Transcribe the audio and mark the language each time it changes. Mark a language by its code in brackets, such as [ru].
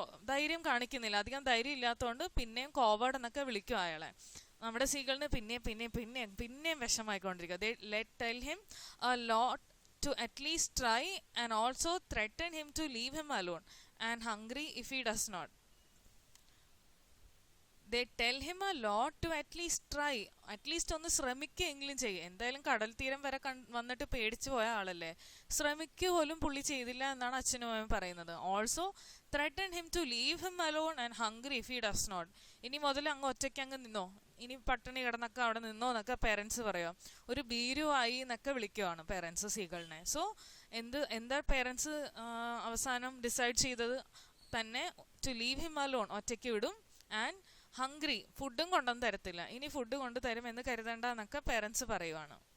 [ml] ധൈര്യം കാണിക്കുന്നില്ല, അധികം ധൈര്യം ഇല്ലാത്തതുകൊണ്ട് പിന്നെയും കോവേർഡ് എന്നൊക്കെ വിളിക്കും അയാളെ. നമ്മുടെ സീകളിന് പിന്നെയും വിഷമായിക്കൊണ്ടിരിക്കുക. [en] They let tell him a lot to at least try and also threaten him to leave him alone and hungry if he does not. They tell him a lot to at least try, at least [ml] ഒന്ന് ശ്രമിക്കുകയെങ്കിലും ചെയ്യും. എന്തായാലും കടൽ തീരം വരെ വന്നിട്ട് പേടിച്ചു പോയ ആളല്ലേ, ശ്രമിക്കുക പോലും പുള്ളി ചെയ്തില്ല എന്നാണ് അച്ഛനും അമ്മയും പറയുന്നത്. [en] Also threaten him to leave him alone and hungry if he does not. [ml] ഇനി മുതൽ അങ്ങ് ഒറ്റയ്ക്ക് അങ്ങ് നിന്നോ, ഇനി പട്ടിണി കിടന്നൊക്കെ അവിടെ നിന്നോ എന്നൊക്കെ പേരൻസ് പറയുക. ഒരു ഭീരുവായി എന്നൊക്കെ വിളിക്കുവാണ് പേരൻസ് സീകളിനെ. സോ എന്താ പേരൻസ് അവസാനം ഡിസൈഡ് ചെയ്തത്? തന്നെ [en] to leave him alone, [ml] ഒറ്റയ്ക്ക് വിടും. [en] and hungry, [ml] ഫുഡും കൊണ്ടൊന്നും തരത്തില്ല, ഇനി ഫുഡ് കൊണ്ട് തരും എന്ന് കരുതണ്ട എന്നൊക്കെ പേരൻസ് പറയുവാണ്.